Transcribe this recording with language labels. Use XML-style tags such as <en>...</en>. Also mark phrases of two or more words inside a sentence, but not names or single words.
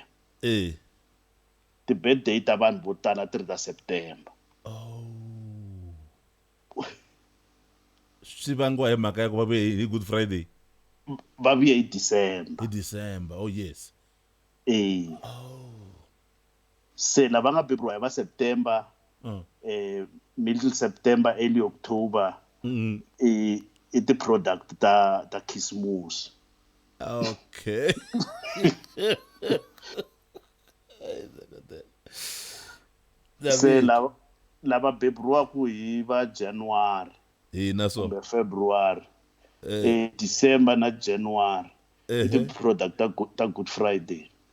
<ts>Ti-birthday ta vanhu vo tala ti ri ta September. Swi vangiwa hi mhaka ya ku va vuye hi Good Friday. Va vuye hi December. Hi December,</ts> <en>oh yes.</en> <ts>Se lava nga beburiwa hi va September,</ts> <en>middle September, early October,</en> <ts>i ti-product ta khisimusi. Okay. Se lava beburiwaku hi va January kumbe February, December na January i ti-product ta Good Friday.</ts>